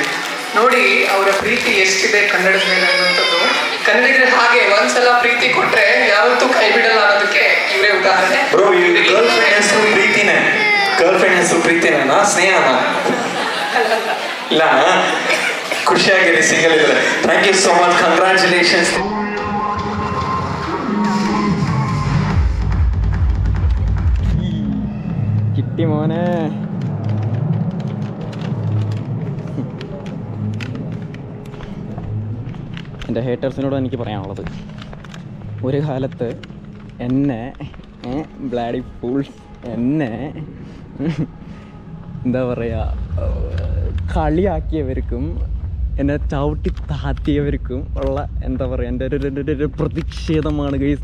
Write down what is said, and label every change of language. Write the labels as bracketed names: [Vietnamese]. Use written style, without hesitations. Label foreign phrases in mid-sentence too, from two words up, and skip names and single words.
[Kannada] ನೋಡಿ ಅವರ ಪ್ರೀತಿ ಎಷ್ಟಿದೆ ಕನ್ನಡದ ಮೇಲೆ ಅನ್ನುವಂಥದ್ದು. ಕನ್ನಡಿಗರಿಗೆ ಹಾಗೆ ಒಂದ್ಸಲ ಪ್ರೀತಿ ಕೊಟ್ರೆ ಯಾವತ್ತೂ ಕೈ ಬಿಡಲ್ಲ ಅನ್ನೋದಕ್ಕೆ ಇವರೇ ಉದಾಹರಣೆ. ಬ್ರೋ, [English] girl friend [Kannada] ಹೆಸರು ಪ್ರೀತಿನೇ. [English] girl friend [Kannada] ಹೆಸರು ಪ್ರೀತಿನೇನಾ, ಸ್ನೇಹನಾ? ಇಲ್ಲ, ಖುಷಿಯಾಗಿರಿ ಸಿಂಗಲ್ ಇದ್ರೆ. [English] thank you so much, congratulations. [Malayalam] കിട്ടി മോനെ. എൻ്റെ ഹേറ്റേഴ്സിനോട് എനിക്ക് പറയാനുള്ളത്, ഒരു കാലത്ത് എന്നെ [English] bloody fools [Malayalam] എന്നെ എന്താ പറയുക കളിയാക്കിയവർക്കും എന്നെ ചവിട്ടി താത്തിയവർക്കും ഉള്ള എന്താ പറയുക എൻ്റെ ഒരു പ്രതിഷേധമാണ് ഗൈസ്.